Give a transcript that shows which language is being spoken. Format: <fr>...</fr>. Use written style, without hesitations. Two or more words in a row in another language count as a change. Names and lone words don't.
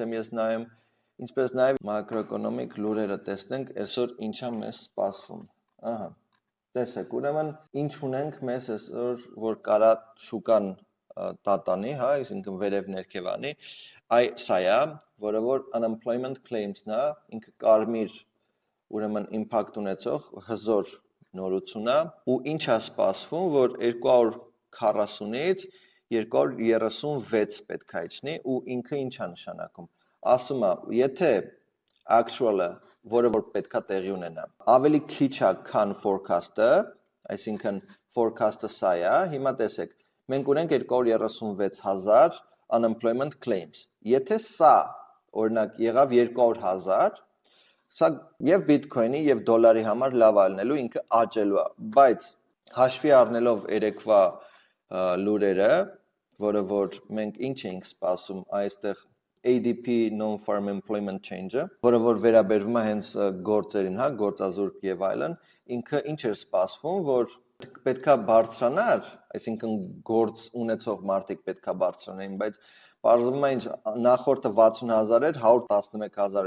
<hy>եմ ես նայում, ինչպես նաև մակրոէկոնոմիկ լուրերը տեսնենք, այսօր ինչա մեզ սպասվում։ Ահա Տեսեք, ուրեմն ինչ ունենք մեզ այսօր, որ կարա շուկան տատանի, հա, այսինքն վերև ներքև անի, սա է, որը որ</hy> <en>unemployment claims-</en> <hy>ն է, ինքը կարմիր, ուրեմն impact ունեցող հզոր նորություն է, ու ինչ է սպասվում, որ 240-ից 236 պետք է իջնի, ու ինքը ինչ է նշանակում։ Ասում է, եթե actual-ը, որը որ պետքա տեղի ունենա, ավելի քիչ է, քան forecast-ը, այսինքն forecast-ը սա է, հիմա տեսեք, մենք ունենք 236,000,</hy> <en>unemployment claims։</en> <hy>Եթե սա օրինակ եղավ 200,000, սա եւ Bitcoin-ի եւ դոլարի համար լավ ալնելու ինքը աճելու է, բայց հաշվի առնելով երեկվա լուրերը, որը որ մենք ինչ էինք սպասում այստեղ ADP</hy> <en>non-farm employment change-</en> <hy>ը, որը որ վերաբերվում է հենց գործերին, հա, գործազուրկ եւ այլն, ինքը ինչ էր սպասվում, որ պետքա բարձրանար, այսինքն գործ ունեցող մարդիկ պետքա բարձրանային, բայց բարձվում է ինչ նախորդը 60,000 էր, 111,000 է</hy>